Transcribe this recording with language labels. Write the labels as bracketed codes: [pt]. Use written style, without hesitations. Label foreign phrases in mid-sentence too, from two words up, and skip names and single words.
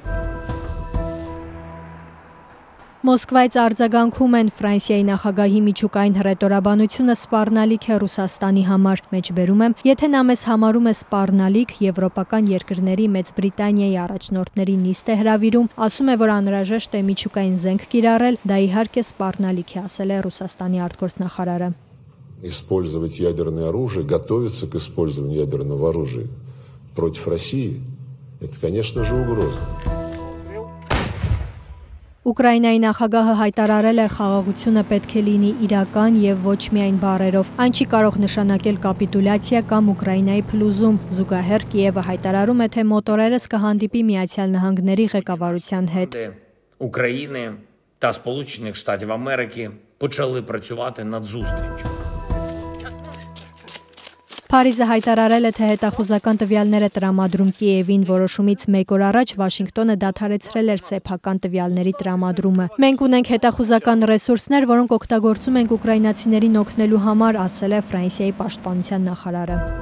[hy] Մոսկվայից արձագանքում են Ֆրանսիայի նախագահի միջուկային հռետորաբանությունը սպառնալիք է Ռուսաստանի համար։ Մեջբերում եմ, եթե նա մեզ համարում է սպառնալիք, եվրոպական երկրների Մեծ Բրիտանիայի առաջնորդների նիստ է հրավիրում, ասում է, որ անհրաժեշտ է միջուկային զենք կիրառել, դա իհարկե սպառնալիք է, ասել է Ռուսաստանի արտգործնախարարը։ [ru] Использовать ядерное оружие, готовиться к использованию ядерного оружия против России, это, конечно же, угроза. [hy] Ուկրաինայի նախագահը հայտարարել է, խաղաղությունը պետք է լինի իրական եւ ոչ միայն բառերով։ Այն չի կարող նշանակել капитуляция կամ Ուկրաինայի փլուզում։ Զուգահեռ Կիևը հայտարարում է, թե մոտորերս կհանդիպի Միացյալ Նահանգների ղեկավարության հետ։ [uk] України та Сполучених Штатів Америки почали працювати над зустрічю. [hy] Փարիզը հայտարարել է, թե հետախուզական տվյալներ է տրամադրում Կիևին, որոշումից մեկ օր առաջ Վաշինգտոնը դադարեցրել էր սեփական տվյալների տրամադրումը։ Մենք ունենք հետախուզական ռեսուրսներ, որոնք օգտագործում ենք ուկրաինացիներին օգնելու համար, ասել է Ֆրանսիայի պաշտպանության նախարարը։